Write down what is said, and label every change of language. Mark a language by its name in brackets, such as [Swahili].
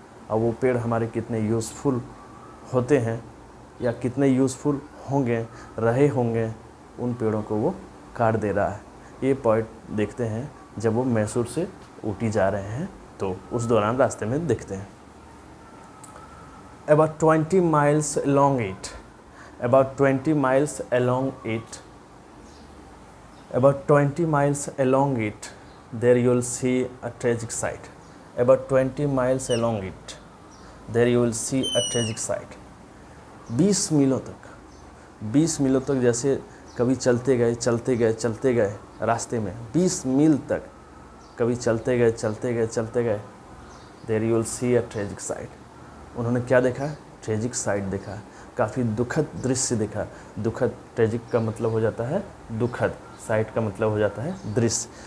[Hindi] और वो पेड़ हमारे कितने यूज़फुल होते हैं या कितने यूज़फुल रहे होंगे, उन पेड़ों को वो काट दे रहा है। ये पोएट देखते हैं जब वो मैसूर से ऊटी जा रहे हैं, तो उस दौरान रास्ते में देखते हैं। [English] About 20 miles along it, about 20 miles along it, about 20 miles along it, there you will see a tragic sight. About 20 miles along it, there you will see a tragic sight. [Hindi] 20 मीलों तक जैसे कभी चलते गए रास्ते में, 20 मील तक कभी चलते गए, [English] there you will see a tragic sight. [Hindi] उन्होंने क्या देखा? ट्रेजिक साइट देखा, काफ़ी दुखद दृश्य देखा। दुखद, ट्रेजिक का मतलब हो जाता है दुखद, साइट का मतलब हो जाता है दृश्य।